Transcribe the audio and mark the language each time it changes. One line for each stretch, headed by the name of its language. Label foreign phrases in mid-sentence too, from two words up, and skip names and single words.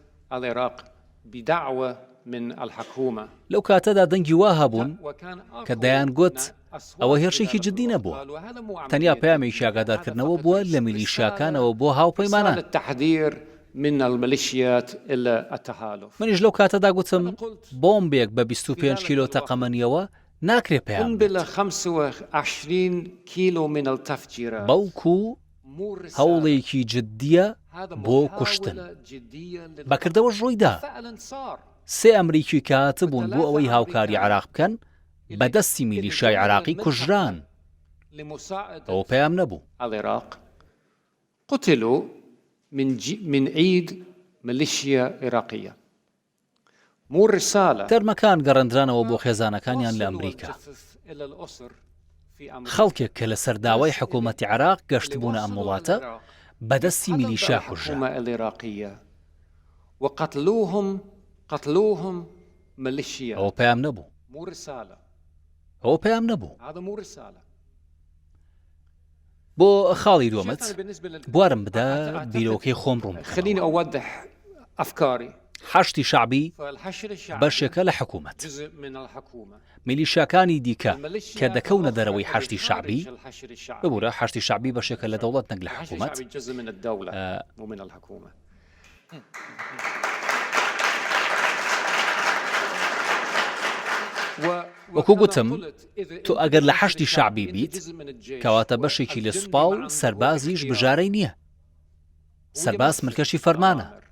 Central Kurdish: لەو کاتەدا دەنگی وا هەبوون کە دەیان گوت ئەوە هێرشێکی جددی نەبووە، تەنیا پەیامێکی ئاگادارکردنەوە بووە لە میلیشیاکانەوە بۆ هاوپەیمانان. منیش لەو کاتەدا گوتم بۆمبێک بە 25 کیلۆ تەقەمەنیەوە ناکرێ پێیان
Arabic: قنبلة 25 كيلو من التفجيرات
Central Kurdish: بەڵکو هەوڵێکی جددیە بۆ کوشتن بەکردەوە ڕوویدا 3 ئەمریکی کات بوون بۆ ئەوەی هاوکاری عێراق بکەن بەدەستی میلیشای عێراقی کوژران ئەوە پێیان نەبوو
Arabic: العراق قتلوا من عيد ميليشيا عراقية مو رسالة
Central Kurdish: تەرمەکان گەڕاندرانەوە بۆ خێزانەکانیان لە ئەمریکا خەڵکێک کە لە سەرداوای حکوومەتی عێراق گەشت بوونە ئەم وڵاتە بەدەستی میلیشا
Arabic: کوژرا قتلوهم ميليشيا
Central Kurdish: ئەوە پێیان نەبوو
Arabic: مو رسالة
Central Kurdish: ئەوە پێیان نەبوو
Arabic: هذا مو رسالة
Central Kurdish: بۆ خاڵی دووەمت بوارم بدە بیرۆکەی خۆم ڕوون
Arabic: خليني أوضح أفكاري
Central Kurdish: حەشتی شعبی بەشێکە لە حکوومەت میلیشاکانی دیکە کە دەکەونە دەرەوەی حەشتی شعبی ببوورە حەشتی شعبی بەشێکە لە دەوڵەت نەک لە حکوومەت وەکو گوتم تۆ ئەگەر لە حەشتی شعبی بیت کەواتە بەشێکی لە سوپا و سەربازیش بژارەی نییە سەرباز ملکەشی فەرمانە